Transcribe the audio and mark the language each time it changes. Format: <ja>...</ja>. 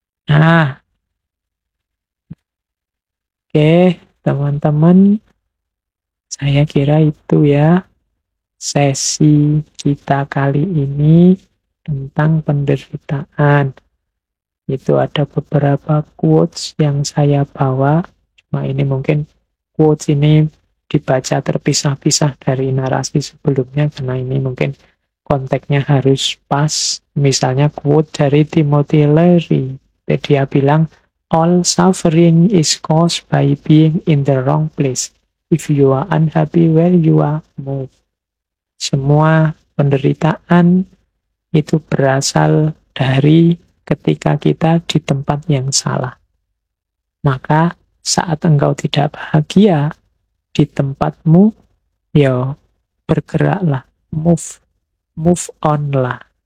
<id>Nah, oke, teman-teman, saya kira itu ya sesi kita kali ini tentang penderitaan. Itu ada beberapa quotes yang saya bawa, cuma ini mungkin quotes ini dibaca terpisah-pisah dari narasi sebelumnya, karena ini mungkin konteksnya harus pas. Misalnya quote dari Timothy Leary, dia bilang,</id> <en>all suffering is caused by being in the wrong place. If you are unhappy where you are, move.</en> <id>Semua penderitaan itu berasal dari ketika kita di tempat yang salah. Maka saat engkau tidak bahagia di tempatmu, ya bergeraklah,</id> <en>move on</en> <id>lah.</id>